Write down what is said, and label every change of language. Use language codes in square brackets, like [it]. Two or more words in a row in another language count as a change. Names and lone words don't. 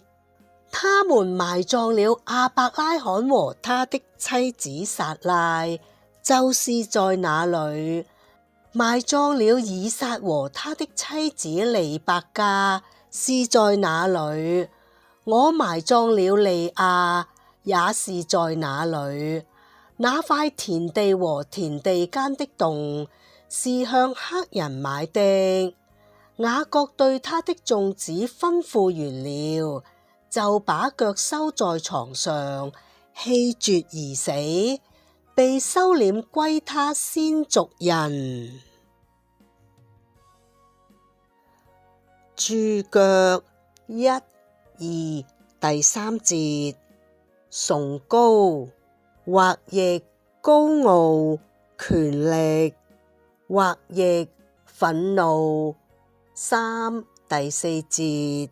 [zh] 他們埋葬了亞伯拉罕和他的妻子撒拉，就是在那裏；埋葬了以撒和他的妻子利百加，是在那裏；我埋葬了利亞，也是在那裏。那塊田地和田地間的洞，是向赫人買的。雅各對他的眾子吩咐完了，就把腳收在床上，氣絕而死，被收斂歸他先族人。註腳1、2第3節。崇高，或譯高傲、權力，或譯憤怒。3第4節。